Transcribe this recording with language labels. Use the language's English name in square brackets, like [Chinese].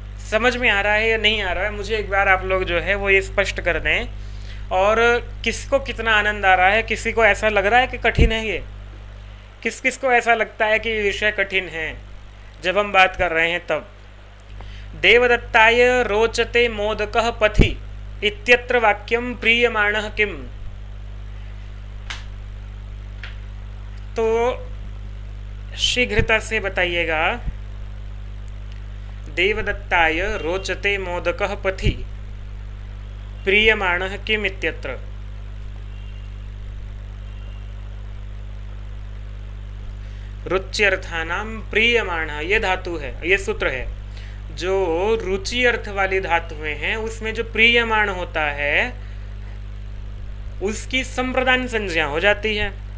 [Hindi] समझ में आ रहा है या नहीं आ रहा है, मुझे एक बार आप लोग जो है वो ये स्पष्ट कर दें। और किसको कितना आनंद आ रहा है, किसी को ऐसा लग रहा है कि कठिन है ये, किस किस को ऐसा लगता है कि विषय कठिन है जब हम बात कर रहे हैं तब। [Sanskrit] देवदत्ताय रोचते मोदकः पथि इत्यत्र वाक्यम प्रीयमाणः किम। [Hindi] तो शीघ्रता से बताइएगा। [Sanskrit] देवदत्ताय रोचते मोदकः पथि प्रीयमाणः किम इत्यत्र। रुच्यर्थानाम प्रीयमाणः, [Hindi] ये धातु है, ये सूत्र है। जो रुचि अर्थ वाली धातुएं हैं उसमें जो प्रीयमाण होता है उसकी संप्रदान संज्ञा हो जाती है।